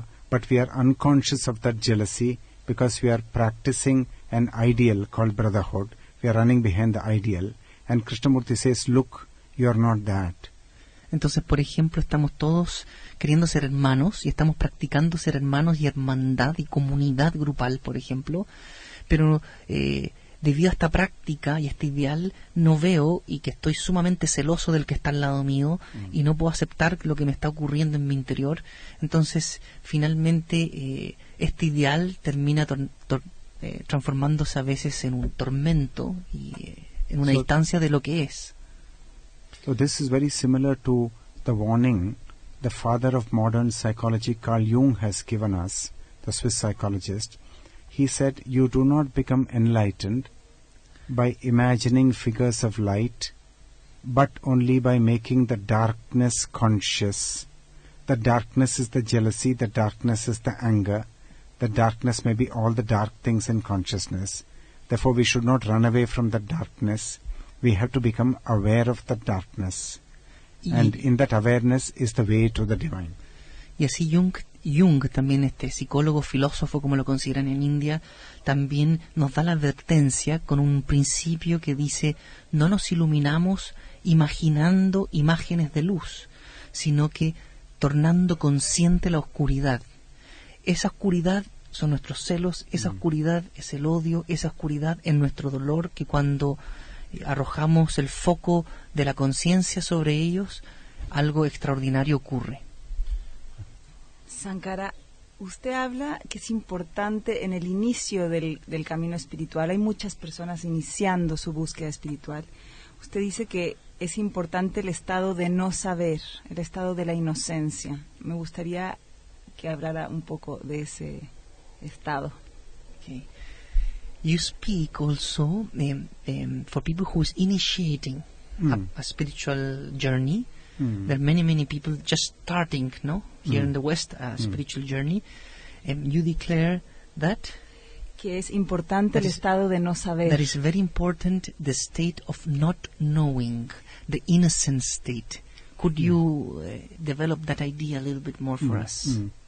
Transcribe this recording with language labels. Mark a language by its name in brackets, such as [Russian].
[English] But we are unconscious of that jealousy because we are practicing an ideal called brotherhood. We are running behind the ideal. And Krishnamurti says, look, you are not that. [Spanish] Entonces, por ejemplo, estamos todos queriendo ser hermanos y estamos practicando ser hermanos y hermandad y comunidad grupal, por ejemplo, pero debido a esta práctica y este ideal no veo y que estoy sumamente celoso del que está al lado mío y no puedo aceptar lo que me está ocurriendo en mi interior. Entonces, finalmente, este ideal termina transformándose a veces en un tormento y en una distancia de lo que es. [English] So this is very similar to the warning the father of modern psychology, Carl Jung, has given us, the Swiss psychologist. He said, you do not become enlightened by imagining figures of light, but only by making the darkness conscious. The darkness is the jealousy, the darkness is the anger, the darkness may be all the dark things in consciousness. Therefore we should not run away from the darkness. We have to become aware of the darkness. And in that awareness is the way to the divine. [Spanish] Y así Jung, también este psicólogo, filósofo, como lo consideran en India, también nos da la advertencia con un principio que dice: no nos iluminamos imaginando imágenes de luz, sino que tornando consciente la oscuridad. Esa oscuridad son nuestros celos, esa oscuridad es el odio, esa oscuridad es nuestro dolor, que cuando arrojamos el foco de la conciencia sobre ellos, algo extraordinario ocurre. Shankara, usted habla que es importante en el inicio del camino espiritual. Hay muchas personas iniciando su búsqueda espiritual. Usted dice que es importante el estado de no saber, el estado de la inocencia. Me gustaría que hablara un poco de ese estado. [English] Okay. You speak also for people who is initiating a spiritual journey. There are many people just starting, no, here in the West, a spiritual journey, and you declare that [Spanish] Que es importante el estado de no saber. [English] that is very important, the state of not knowing, the innocent state. Could you develop that idea a little bit more for us?